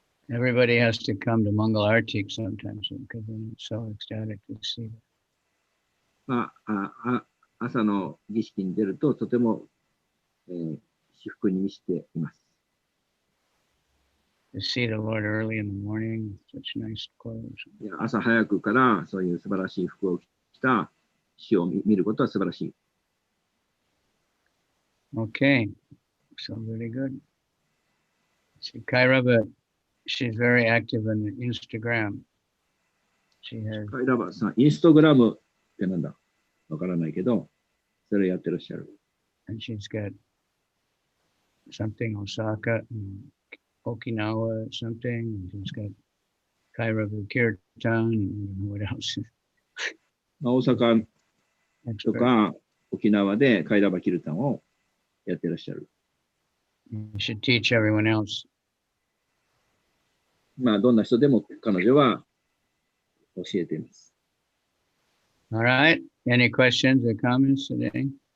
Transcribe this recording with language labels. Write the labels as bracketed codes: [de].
[en] Everybody has to come to Mangal Artik sometimes because it's so ecstatic to see that. [ja] 朝の儀式に出るととても、至福に満ちています。 [en] To see the Lord early in the morning, such nice clothes. [ja] 朝早くからそういう素晴らしい服を着た死を見ることは素晴らしい。 [en] Okay, so really good. See, Kairaba, she's very active on Instagram. She has. [ja] カイラバさん、インスタグラムってなんだわからないけど、それやってらっしゃる。 [en] And she's got something Osaka and Okinawa something, and she's got Kairaba Kirtan, and what else? [ja] 大阪とか沖縄でカイラバキルタンをやってらっしゃる。 [en] You should teach everyone else. [ja] どんな人でも彼女は教えています。 [en] All right. Any questions or comments today?